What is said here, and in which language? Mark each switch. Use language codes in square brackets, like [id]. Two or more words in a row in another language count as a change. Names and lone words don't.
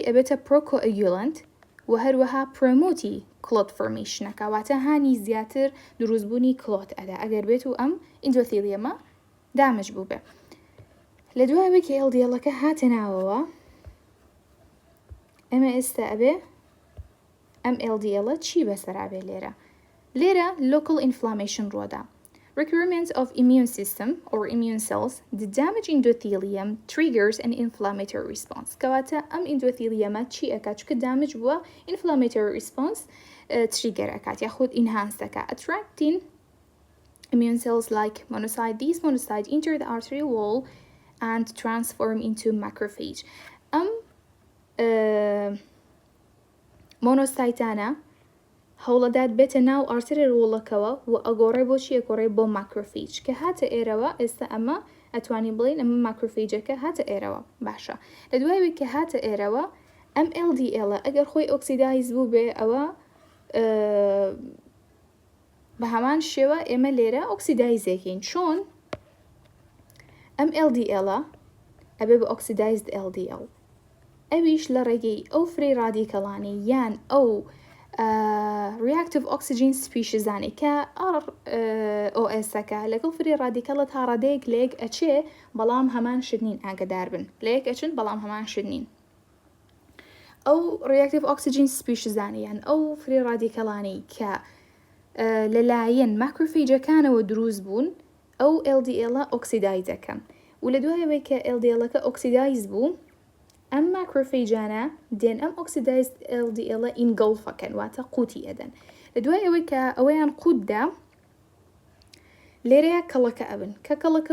[ckb] ئەبێتە پرۆکۆئگولنت و هەروەها [en] promote clot formation [ckb] واتە هانی زیاتر دروستبوونی کلۆت ئەدا ئەگەر بێت و ئەم ئیندۆثیلیەمە دامج بوو بێ. لە دوایەوەی کە LDLەکە هاتە ناوەوە ئەمە ئێستا ئەبێ ئەم LDLە چی بەسەرابێ لێرە local [en] inflammation ڕۆدا recruitment of immune system or immune cells the damage endothelium triggers an inflammatory response [ckb] کەواتە ئەم ئیندۆثیلیەمە چی ئەکات چکە دامج بووە [en] inflammatory response trigger [ckb] ئەکات یاخود [en] enhance دەکات attracting immune cells like monocyte these monocytes enter the arterial wall and transform into macrophage [ckb] مۆنۆسایتانە هەوڵەدات بێتە ناو [en] arterial wall [ckb] و ئەگۆڕێ بۆچی ئەگۆڕێ بۆ ماکرۆفیج کە هاتە ئێرەوە ئێستا ئەمە ئەتوانی بڵین ئەمە ماکرۆفیجەکە هاتە ئێرەوە باشە لە دوایەوەی کە هاتە ئێرەوە ئەم LDL ئەگەر خۆی ئۆکسیدایز بوو بێ ئەوە بە هەمان شێوە ئێمە لێرە ئۆکسیدایزێکین چۆن ئەم LDL ئەبێ بە ئۆکسیدایزد LDL ئەویش لە ڕێگەی ئەو [en] free radicals [ckb] یان ئەو [en] reactive oxygen species-انی [ckb] کە ROS-ەکە لەگەڵ [en] free radical [ckb] تا ڕادەیەک لێک ئەچێ بەڵام هەمان شت نین ئاگدار بن لەیەک ئەچن بەڵام هەمان شت نین ئەو [en] reactive oxygen species-انی [ckb] یان ئەو [en] free radicals [ckb] کە لەلایەن ماکرۆفیجەکانەوە دروست بوون ئەو LDL-ە ئۆکسیدایز دەکەن و لە دوایەوەی کە LDL-ەکە ئۆکسیدایز بوو ئەم ماکرۆفیجانە دێن ئەم ئۆکسیدایز LDL-ە ئینگەڵفەکەن واتە قوتی ئەدەن لە دوایەوەی کە ئەوەیان قوتدا لێرەیە کەڵەکە ئەبن کە کەڵەکە